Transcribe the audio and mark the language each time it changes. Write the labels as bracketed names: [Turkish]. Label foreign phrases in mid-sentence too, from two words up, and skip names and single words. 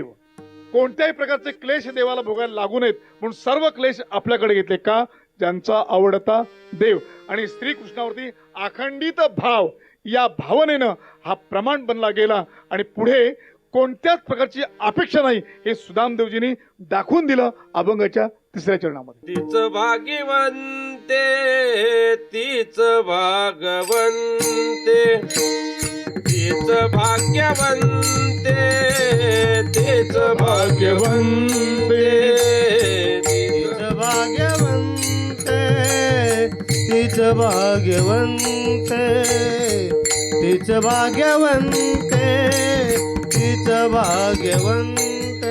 [Marathi] कोणत्याही प्रकारचे क्लेश देवाला भोगायला लागू नयेत म्हणून सर्व क्लेश आपल्याकडे घेतले. का? ज्यांचा आवडता देव. आणि श्रीकृष्णावरती अखंडित भाव, या भावनेनं हा प्रमाण बनला गेला आणि पुढे कोणत्याच प्रकारची अपेक्षा नाही हे सुदामदेवजींनी दाखवून दिलं अभंगाच्या 3ऱ्या चरणामध्ये. तीच भाग्यवंते, तीच भागवंते, तीच भाग्यवंते, तीच भाग्यवंते, तीच भाग्यवंते, तीच भाग्यवंते, तीच भाग्यवंते, तीच भाग्यवंते,